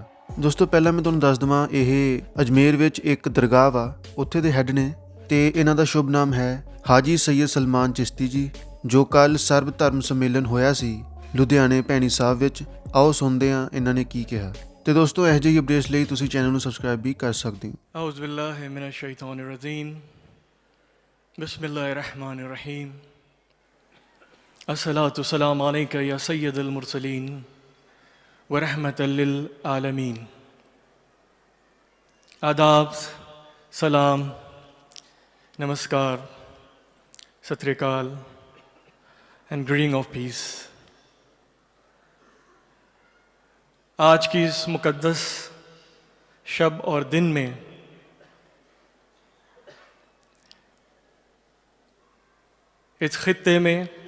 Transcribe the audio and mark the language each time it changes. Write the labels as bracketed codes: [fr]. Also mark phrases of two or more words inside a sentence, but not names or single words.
[pa] ਦੋਸਤੋ, ਪਹਿਲਾਂ ਮੈਂ ਤੁਹਾਨੂੰ ਦੱਸ ਦਵਾਂ, ਇਹ ਅਜਮੇਰ ਵਿੱਚ ਇੱਕ ਦਰਗਾਹ ਵਾ, ਉੱਥੇ ਦੇ ਹੈੱਡ ਨੇ ਤੇ ਇਹਨਾਂ ਦਾ ਸ਼ੁਭ ਨਾਮ ਹੈ ਹਾਜੀ ਸੈयद ਸਲਮਾਨ ਚਿਸ਼ਤੀ ਜੀ, ਜੋ ਕੱਲ ਸਰਬ ਧਰਮ ਸੰਮੇਲਨ ਹੋਇਆ ਸੀ ਲੁਧਿਆਣੇ ਭੈਣੀ ਸਾਹਿਬ ਵਿੱਚ। ਆਓ ਸੁਣਦੇ ਹਾਂ ਇਹਨਾਂ ਨੇ ਕੀ ਕਿਹਾ। ਤੇ ਦੋਸਤੋ, ਇਹੋ ਜਿਹੀ ਅਪਡੇਟਸ ਲਈ ਤੁਸੀਂ ਚੈਨਲ ਨੂੰ ਸਬਸਕ੍ਰਾਈਬ ਵੀ ਕਰ ਸਕਦੇ ਹੋ। [ar] أعوذ بالله من الشيطان الرجيم بسم الله الرحمن الرحيم الصلاة والسلام عليك يا سيد المرسلين ورحمة للعالمين. [hi] आदाब, सलाम, नमस्कार, सत श्री अकाल [en] and greeting of peace. [hi] आज की इस मुक़द्दस शब और दिन में इस खित्ते में